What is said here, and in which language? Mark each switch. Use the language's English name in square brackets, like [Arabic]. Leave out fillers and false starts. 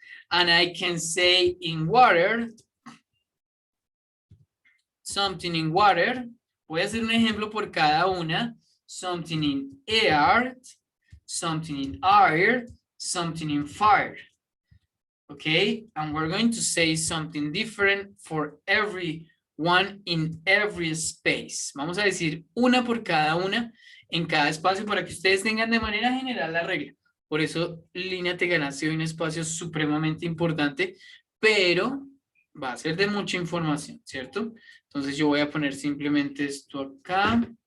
[English] And I can say in water, something in water. [Spanish] Voy a hacer un ejemplo por cada una. [English] Something in air, something in air, something in fire. Okay, and we're going to say something different for every one in every space. [Spanish] Vamos a decir una por cada una en cada espacio para que ustedes tengan de manera general la regla. Por eso, línea te ganaste un espacio supremamente importante, pero va a ser de mucha información, ¿cierto? Entonces yo voy a poner simplemente esto acá.